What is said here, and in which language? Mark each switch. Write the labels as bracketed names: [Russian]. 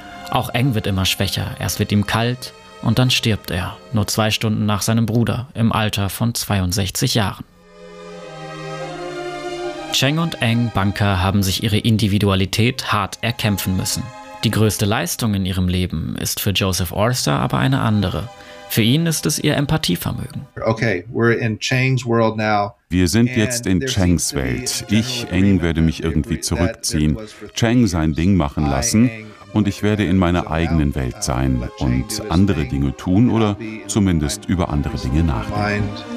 [German] Auch Eng wird immer schwächer, erst wird ihm kalt und dann stirbt er, nur 2 Stunden nach seinem Bruder, im Alter von 62 Jahren. Cheng und Eng, Banker, haben sich ihre Individualität hart erkämpfen müssen. Die größte Leistung in ihrem Leben ist für Joseph Orster aber eine andere. Für ihn ist es ihr Empathievermögen. [English] Okay, we're in Cheng's world now. [German] Wir sind jetzt in Chengs Welt. Ich, Eng, werde mich irgendwie zurückziehen, Cheng sein Ding machen lassen und ich werde in meiner eigenen Welt sein und andere Dinge tun oder zumindest über andere Dinge nachdenken.